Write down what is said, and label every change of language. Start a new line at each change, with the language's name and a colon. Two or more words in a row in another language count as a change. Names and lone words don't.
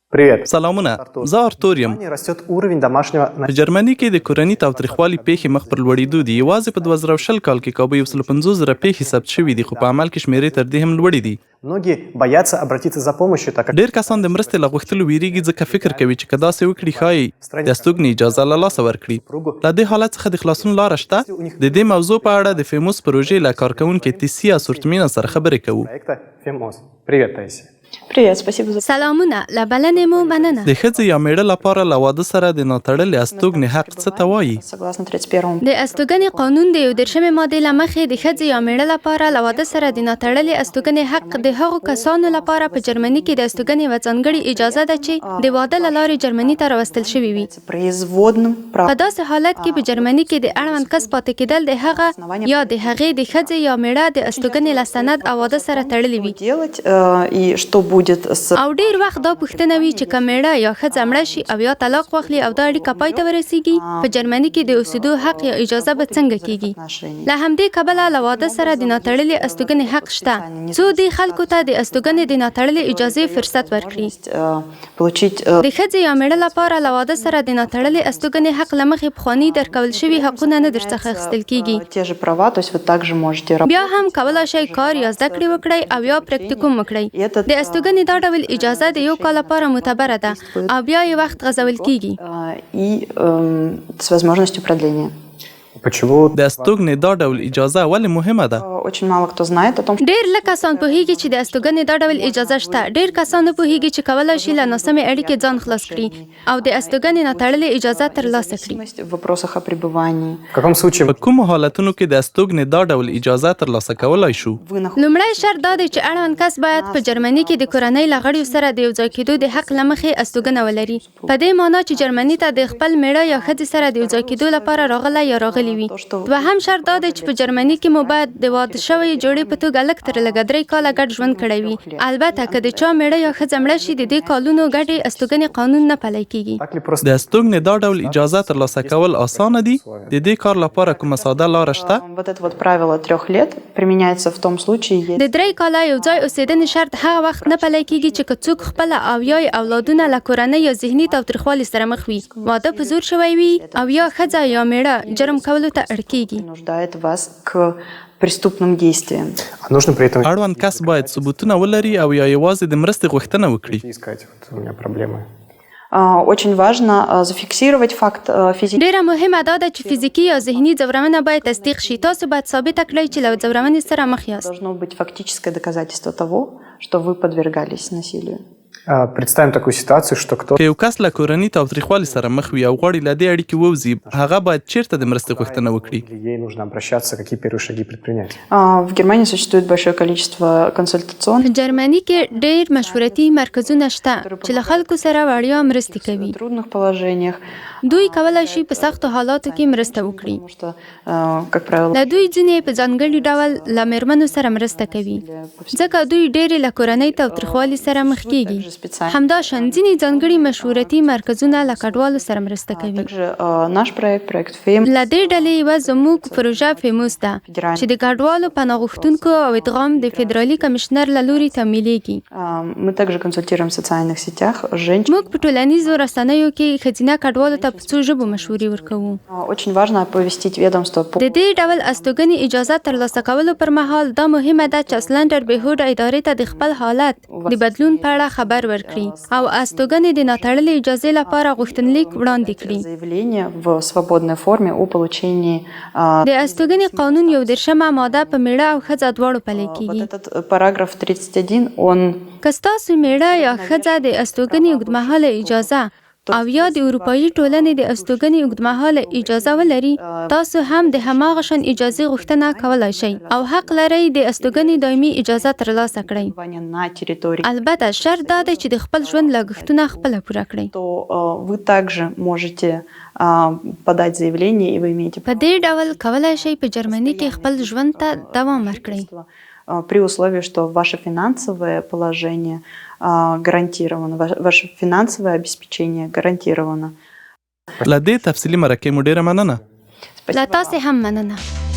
Russian: Привет.
Pashto: سلامونه زه ارتور یم.
Russian: Растет уровень домашнего
Pashto: په جرمني کې د کورني تاوتریخوالي پیښې مخ پر لوړېدو دي. یوازې په 2020 کال کې کابو 150,000 پیښې ثبت شوي دي، خو په عمل کې شمیرې تر دې هم لوړې دي.
Russian: Многие боятся обратиться за помощью, так как
Pashto: ډېر کسان د مرستې له غوښتلو ویریږي، ځکه فکر کوي چې که داسې وکړي ښایي د استوګنې اجازه له لاسه ورکړي. له دې حالت څخه د خلاصون لاره شته؟ د دې موضوع په اړه د فیموس پروژې له کارکوونکې تیسیا سورتمینا سره خبرې کوو.
Russian: проекта FEMOS. Привет, Таисия. Привет, спасибо за...
Pashto: سلامونه له بلنې مو مننه. د ښځې یا میړه لپاره له واده سره د ناتړلې استوګنې حق څه ته وایي؟
Russian: Согласно 31-му.
Pashto: د استوګنې قانون د 13مې مادې له مخې د ښځې یا میړه لپاره له واده سره د ناتړلې استوګنې حق د هغو کسانو لپاره په جرمني کې د استوګنې یوه ځانګړې اجازه ده چې د واده له لارې جرمني ته راوستل شوي وي.
Russian: Производным
Pashto: په
Russian: правом.
Pashto: داسې حالت کې په جرمني کې د اړوند کس پاتې کېدل د هغه یا د هغې د ښځې یا میړه د استوګنې له سند او واده سره تړلي وي.
Russian: Делать и что будет с...
Pashto: او ډیر وخت دا پوښتنه وي چې که میړه یا ښځه مړه شي او یا طلاق واخلي او دا اړیکه پای ته ورسیږي، په جرمني کې د اوسېدو حق یا اجازه به څنګه کیږي؟ له همدې کبله له واده سره د ناتړلې استوګنې حق شته، څو دې خلکو ته د استوګنې د ناتړلې اجازې فرصت ورکړي.
Russian: Получить...
Pashto: د ښځې یا میړه لپاره له واده سره د ناتړلې استوګنې حق له مخې پخواني درکول شوي حقونه نه درڅخه اخیستل کیږي.
Russian: Те же права, то есть вы также можете работать.
Pashto: بیا هم کولی شئ کار یا زده کړې وکړئ او یا پریکټیکوم وکړئ. د استوګنې دا ډول اجازه د یو کال لپاره معتبره ده او بیا یې وخت غځول کیږي.
Russian: И с возможностью продления. Почему
Pashto: د استوګنې دا ډول اجازه ولې مهمه ده؟
Russian: Очень мало кто знает о том, что...
Pashto: ډېر لږ کسان پوهیږي چې د استوګنې دا ډول اجازه شته. ډېر کسان نه پوهیږي چې کولی شي له ناسمې اړیکې ځان خلاص کړي او د استوګنې ناتړلې اجازه ترلاسه کړي.
Russian: В вопросах о пребывании. в каком случае
Pashto: په کومو حالتونو کې د استوګنې دا ډول اجازه ترلاسه کولی شو؟ لومړی شرط دا دی چې اړوند کس باید په جرمني کې د کورنۍ له غړیو سره د یو ځای کېدو د حق له مخې استوګنه ولري. په دې مانا چې جرمني ته د خپل میړه یا ښځې سره د یو ځای کېدو لپاره راغلی یا راغلي وي. دوهم شرط دا دی چې په جرمني کې مو باید د واده شوې جوړې په توګه لږ تر لږه 3 کاله ګډ ژوند کړی وي. البته که د چا میړه یا ښځه مړه شي، د دې کالونو ګډې استوګنې قانون نه پلی کیږي.
Russian: так ли просто
Pashto: د استوګنې دا ډول اجازه ترلاسه کول اسانه دي؟ د دې کار لپاره کومه ساده لاره شته؟
Russian: Вот это вот правило 3 лет применяется в том случае,
Pashto: د 3 کاله یو ځای اوسېدنې شرط هغه وخت نه پلی کیږي چې که څوک خپله او یا یې اولادونه له کورنۍ یا ذهني تاوتریخوالي سره مخ وي، واده په زور شوی وي او یا ښځه یا میړه جرم کولو ته اړ کیږي.
Russian: принуждает вас к преступным действиям. нужно при этом
Pashto: اړوند کس باید ثبوتونه ولري او یا یوازې د مرستې غوښتنه وکړي.
Russian: искать? Вот у меня проблемы. Очень важно зафиксировать факт физического.
Pashto: ډیره مهمه دا ده چې فزیکي یا ذهني ځورونه باید تصدیق شي. تاسو باید ثابته کړئ چې له ځورونې سره مخ یاست.
Russian: Должно быть фактическое доказательство того, что вы подвергались насилию. Представим такую ситуацию, что кто-то
Pashto: که یو کس له کورني تاوتریخوالي سره مخ وي او غواړي له دې اړیکې ووځي، هغه باید چیرته د مرستې غوښتنه وکړي؟
Russian: или ей нужно обращаться, какие первые шаги предпринять? В Германии существует большое количество консультационных
Pashto: په جرمني کې ډېر مشورتي مرکزونه شته چې له خلکو سره وړیا مرستې کوي.
Russian: в трудных положениях,
Pashto: دوی کولی شي په سختو حالاتو کې مرسته وکړي.
Russian: потому что, как правило,
Pashto: له دوی ځینې په ځانګړي ډول له میرمنو سره مرسته کوي، ځکه دوی ډېرې له کورنۍ تاوتریخوالي سره مخ کیږي. همداشان ځینې ځانګړي مشورتي مرکزونه له کډوالو سره مرسته کوي.
Russian: также наш проект FEM.
Pashto: له دې ډلې یوه زموږ پروژه فیموس ده چې د کډوالو پناه غوښتونکو او ادغام د فدرالي کمشنر له لوري تمویلېږي.
Russian: Мы также консультируем в социальных سетях женщин.
Pashto: موږ په ټولنیزو رسنیو کې ښځینه کډوالو ته په څو ژبو مشورې ورکوو.
Russian: Очень важно оповестить ведомство по
Pashto: د دې ډول استوګنې اجازه ترلاسه کولو پر مهال دا مهمه ده چې اصلاً ډربهوډ ادارې ته د خپل حالت د بدلون په اړه خبر ورکړي او استوګنې د ناتړلې اجازې لپاره غوښتنلیک وړاندې کړي.
Russian: заявление в свободной форме о получении.
Pashto: د استوګنې قانون 13مه ماده په میړه او ښځه دواړو پلی
Russian: Вот
Pashto: کیږي.
Russian: этот параграф 31, он
Pashto: که ستاسو میړه یا ښځه د استوګنې اوږدمهاله اجازه او یا د اروپایي ټولنې د استوګنې اوږدمهاله اجازه ولري، تاسو هم د هماغه شان اجازې غوښتنه کولی شئ او حق لرئ د استوګنې دایمي اجازه ترلاسه کړئ.
Russian: на территории,
Pashto: البته شرط دا دی چې د خپل ژوند لګښتونه خپله پوره کړئ.
Russian: то вы также можете подать заявление, и вы имеете
Pashto: په دې ډول کولی شئ په جرمني کې خپل ژوند ته دوام ورکړئ.
Russian: при условии, что ваше финансовое положение гарантировано, ваше финансовое обеспечение гарантировано.
Pashto: له دې تفصیلي مرکې مو ډېره مننه. له تاسې هم مننه.